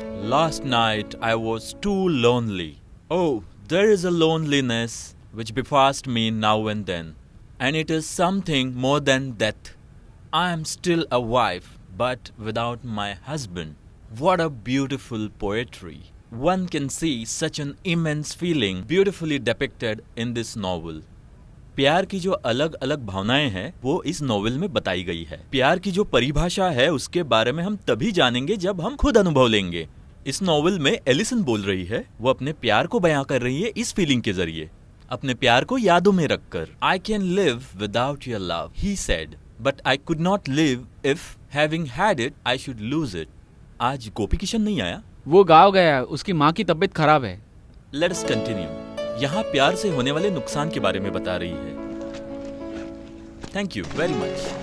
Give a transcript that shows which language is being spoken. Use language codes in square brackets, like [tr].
[en] Last night I was too lonely. Oh, there is a loneliness which befalls me now and then, and it is something more than death. I am still a wife, but without my husband. What a beautiful poetry. One can see such an immense feeling beautifully depicted in this novel. [hi] प्यार की जो अलग अलग भावनाएं हैं वो इस novel में बताई गई है। प्यार की जो परिभाषा है उसके बारे में हम तभी जानेंगे जब हम खुद अनुभव लेंगे। इस नॉवेल में एलिसन बोल रही है, वो अपने प्यार को बयां कर रही है इस फीलिंग के जरिए, अपने प्यार को यादों में रखकर। [en] I can live without your love, he said, but I could not live if having had it I should lose it. [hi] आज गोपी किशन नहीं आया? वो गाँव गया, उसकी माँ की तबीयत खराब है। [en] Let us continue. [hi] यहाँ प्यार से होने वाले नुकसान के बारे में बता रही है। [en] Thank you very much.